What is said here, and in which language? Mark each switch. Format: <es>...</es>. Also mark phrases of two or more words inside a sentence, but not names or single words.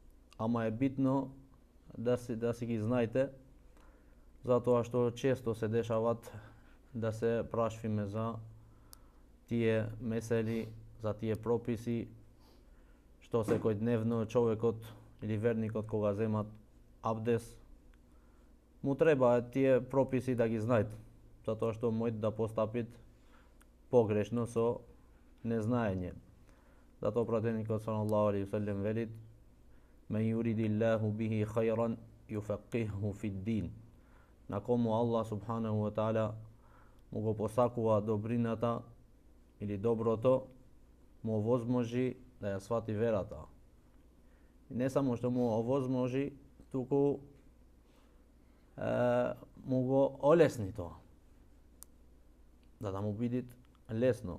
<mk>е битно да си ги знаете, затоа што често се дешават да се прашвиме за тие месели, за тие прописи, што секој дневно човекот или верникот кога земат абдес, му треба тие прописи да ги знаат, затоа што мојт да постапит погрешно со незнаење. Затоа пратеникот</mk> <ar>صلى الله عليه وسلم велит: من يرد الله به خيرا يفقهه في الدين."</ar> <mk>На кому Аллах</mk> <ar>سبحانه وتعالى</ar> <mk>му го посакува добрината или доброто, му овозможи да ја свати верата. И не само што му овозможи, туку му го олесни тоа, да му биде лесно.</mk>